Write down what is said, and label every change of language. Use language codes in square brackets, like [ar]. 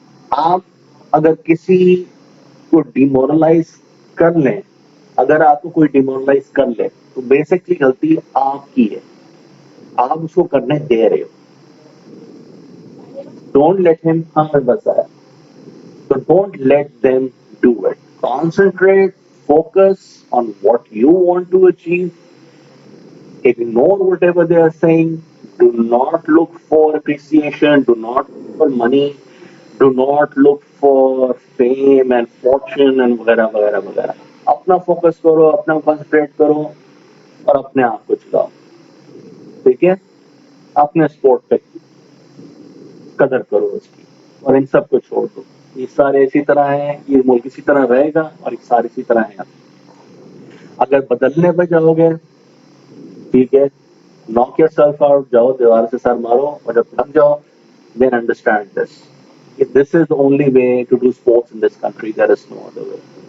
[ur] آپ اگر کسی کو ڈیمورلائز کر لیں, اگر آپ کو کوئی ڈیمورلائز کر لے, تو بیسکلی غلطی آپ کی ہے, آپ اس کو کرنے دے رہے ہو. [en] don't let them, [ur] ہاں بس آیا, [en] so don't let them do it. Concentrate, focus on what you want to achieve. Ignore whatever they are saying. Do not look for appreciation. Do not look for money. Do not look for fame and fortune and [ur] وغیرہ وغیرہ وغیرہ. اپنا focus کرو, اپنا concentrate کرو اور اپنے آپ کو چلاؤ. ٹھیک ہے, اپنے اسپورٹ پہ قدر کرو اس کی, اور ان سب کو چھوڑ دو. یہ سارے اسی طرح ہیں, یہ ملک اسی طرح رہے گا, اور یہ سارے اسی طرح ہیں. اگر بدلنے پہ جاؤ گے, ٹھیک ہے, [en] knock yourself out, [ur] جاؤ دیوار سے سر مارو, اور جب تھک جاؤ, [en] then understand this. This is the only way to do sports in this country. There is no other way.